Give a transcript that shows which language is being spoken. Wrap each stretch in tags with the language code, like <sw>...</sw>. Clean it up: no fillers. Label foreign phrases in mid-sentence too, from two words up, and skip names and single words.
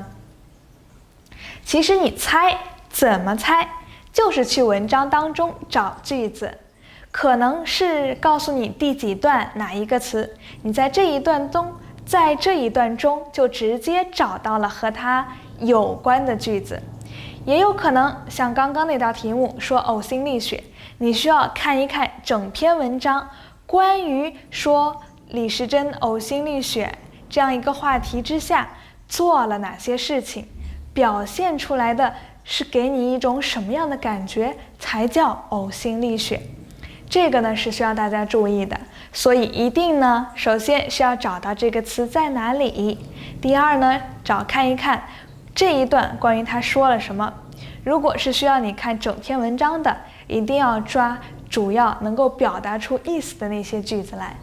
<zh>其實你猜怎麼猜，就是去文章當中找句子，可能是告訴你第幾段哪一個詞，你在這一段中就直接找到了和它有關的句子。也有可能像剛刚那道題目說嘔心瀝血，你需要看一看整篇文章，關於說李時珍嘔心瀝血這樣一個話題之下做了哪些事情，表現出來的是給你一種什麼樣的感覺才叫嘔心瀝血。這個呢是需要大家注意的，所以一定呢首先是要找到這個詞在哪裡，第二呢看一看這一段關於他說了什麼。如果是需要你看整篇文章的，一定要抓主要能夠表達出意思的那些句子來。</zh>